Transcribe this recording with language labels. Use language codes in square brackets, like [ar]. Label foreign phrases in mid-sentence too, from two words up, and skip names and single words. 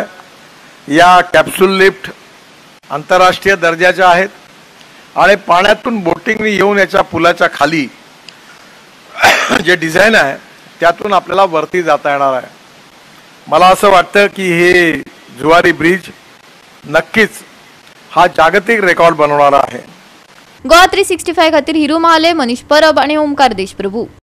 [mr] या कॅप्सूल लिफ्ट आंतरराष्ट्रीय दर्जाच्या आहेत आणि पाण्यातून बोटिंगने येऊन याच्या पुलाच्या खाली जे डिझाईन आहे त्यातून आपल्याला वरती जाता येणार आहे। मला असं वाटतं की हे जुवारी ब्रिज नक्कीच हा जागतिक रेकॉर्ड बनवणारा आहे। [kok] गोवा 365 खातीर हिरू महाले, मनीष परब आणि ओमकार देशप्रभू।